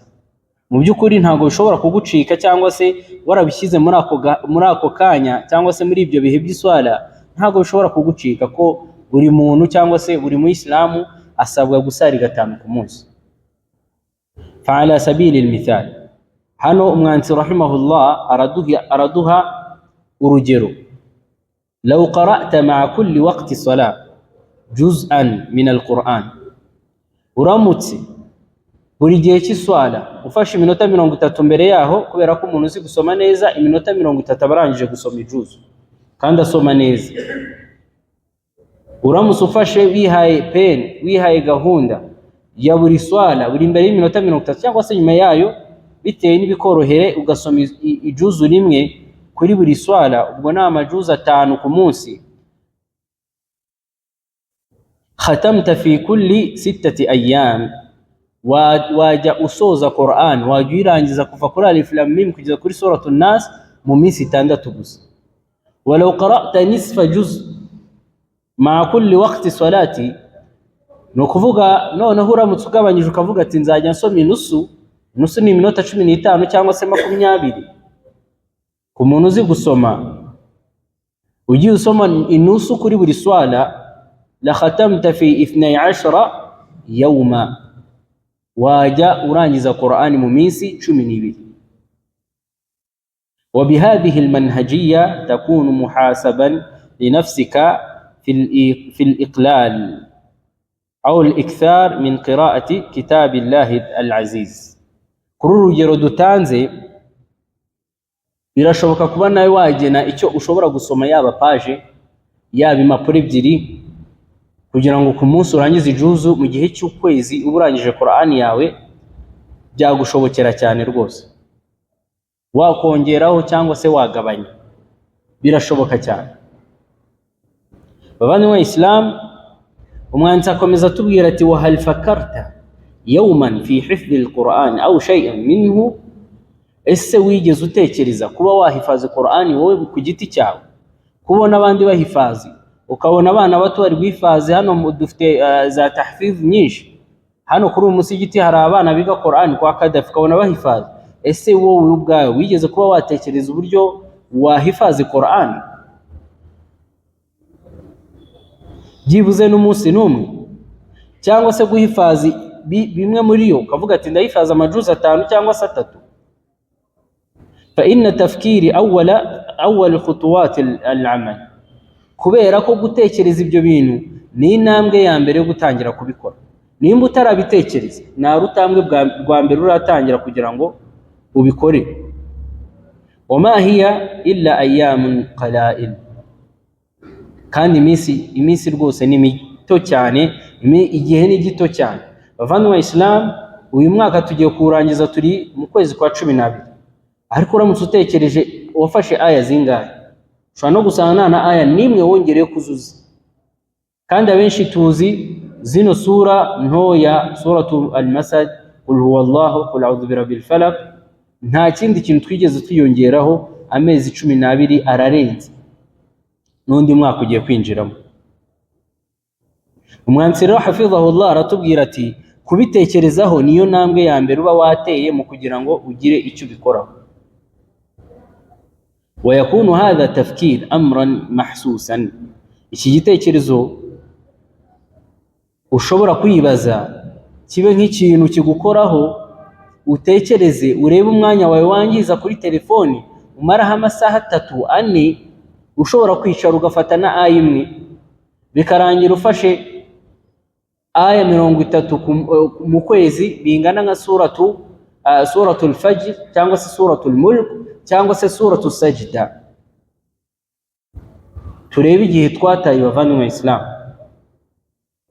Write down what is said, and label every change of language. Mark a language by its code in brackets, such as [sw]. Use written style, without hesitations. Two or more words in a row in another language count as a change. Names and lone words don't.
[rw] Mu by'ukuri ntabwo bishobora kugucika cyangwa se warabishyize muri ako kanya cyangwa se muri ibyo bihe by'iswala, ntabwo bishobora kugucika ko buri muntu cyangwa se buri muislamu asabwa gusari 5 ku munsi. [ar] فعلى سبيل المثال, [rw] hano umwanzi rahimahullah araduha urugero. [ar] لو قرأت مع كل وقت صلاة جزءا من القرآن, [rw] uramutse buri gihe cy'iswala ufashe iminota 30 mbere yaho, kubera ko umuntu uzi gusoma neza iminota 30 abarangije gusoma ijuzu kandi asoma neza. Uramutse ufashe wihaye gahunda ya buri swala buri mbere y'iminota 30 cyangwa se nyuma yayo, bitewe n'ibikorohere, ugasoma ijuzu rimwe kuri buri swala, ubwo ni amajuzu 5 ku munsi. [ar] ختمت في كل 6 أيام, [rw] wajya usoza Qur'an, wajya uyirangiza kuva kuri [ar] الم [rw] kugeza kuri [ar] سورة الناس [rw] mu minsi 6 gusa. [ar] ولو قرأت نصف جزء مع كل وقت صلاة, [rw] no kuvuga noneho uramutse ugabanyije ukavuga ati nzajya nsoma inusu ni iminota 15 cyangwa se 20. ku muntu uzi gusoma, ugiye usoma inusu kuri buri swala, [ar] لختمت في 12 يوما, [rw] wajya urangiza Qur'ani mu minsi 12. [ar] وبهذه المنهجية تكون محاسبا لنفسك في الإقلال أو الإكثار من قراءة كتاب الله العزيز. [rw] kuri urugero dutanze, birashoboka kuba nawe wagena icyo ushobora gusoma, yaba page yaba impapuro 2, kugira ngo ku munsi urangize ijuzu mu gihe cy'ukwezi uba urangije Qur'ani yawe. Byagushobokera cyane rwose, wakongeraho cyangwa se wagabanya, birashoboka cyane. Babandi wa Islam, umwanzi akomeza tubwira ati [ar] وهل فكرت يوما في حفظ القرآن أو شيئا منه, [rw] ese wigeze utekereza kuba wahifaza Qur'ani wowe ku giti cyawe, kubona abandi bahifazi, ukabona abana bato bari guhifaza? Hano dufite za tahfiz nyinshi hano kuri umusigiti, hari abana biga Qur'ani kwa Kadafi ukabona bahifaza. Ese wowe ubwawe wigeze kuba watekereza uburyo wahifaza Qur'ani byibuze n'umunsi n'umwe, cyangwa se guhifaza bimwe muri yo, ukavuga ati ndahifaza amajuzu 5 cyangwa 3? [ar] فإن التفكير أول خطوات العمل, [rw] kubera ko gutekereza ibyo bintu ni intambwe ya mbere yo gutangira kubikora. Nimba utarabitekereza, nta rutambwe rwa mbere uratangira kugira ngo ubikore. [ar] وما هي إلا أيام قلائل, [rw] kandi iminsi rwose ni mito cyane, igihe ni gito cyane. Bavandimwe wa Islam, uyu mwaka tugiye kurangiza, turi mu kwezi kwa 12, ariko uramutse utekereje wafashe aya zingahe, ushobora no gusanga na aya nimwe wongereye kuzuza. kandi abenshi tuzi zino sura ntoya, [ar] سورة المسد، قل هو الله، قل أعوذ برب الفلق, [rw] nta kindi kintu twigeze twiyongeraho. amezi 12 ararenze, n'undi mwaka ugiye kwinjiramo. umwanzi rero hafidhahullah aratubwira ati kubitekerezaho niyo ntambwe ya mbere uba wateye mu kugira ngo ugire icyo ubikoraho. [ar] ويكون هذا تفكير امرا محسوسا, [rw] iki gitekerezo ushobora kwibaza kibe nk'ikintu kigukoraho, utekereze, urebe umwanya wawe wangiza kuri telefoni, umaraho amasaha 3-4, ushobora kwicara ugafata na aya imwe, bikarangira ufashe aya 30 mu kwezi, bingana nka [ar] سورة الفجر [rw] cyangwa se [ar] سورة الملك [rw] cyangwa se [ar] سورة السجدة. [rw] turebe igihe twataye bavandimwe Islam.